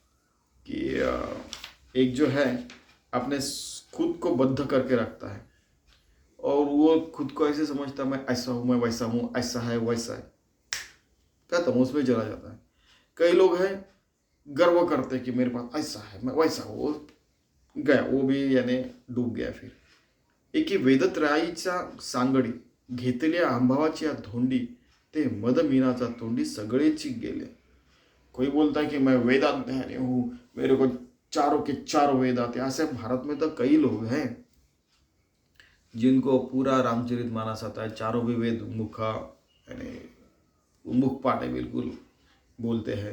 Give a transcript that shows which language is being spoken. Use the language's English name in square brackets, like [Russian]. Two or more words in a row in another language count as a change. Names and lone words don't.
[Hindi] कि एक जो है अपने खुद को बद्ध करके रखता है और वो खुद को ऐसे समझता है मैं ऐसा हूँ, मैं वैसा हूँ, ऐसा है वैसा है, क्या तमोस में चला जाता है। कई लोग हैं गर्व करते हैं कि मेरे पास ऐसा है, मैं वैसा हूँ, वो गया, वो भी यानी डूब गया। [Marathi] फिर एक ही वेदत्राईच्या सांगडी, घेतल्या आंबावाची या धोंडी, ते मद मीनाचा तोंडी सगळेची गेले। [Hindi] कोई बोलता है कि मैं वेदांत ध्यानी हूँ, मेरे को चारों के चारों वेद आते हैं। ऐसे भारत में तो कई लोग हैं जिनको पूरा रामचरितमानस आता है, चारों भी वेद मुखा यानी मुख पाठ है, बिल्कुल बोलते हैं।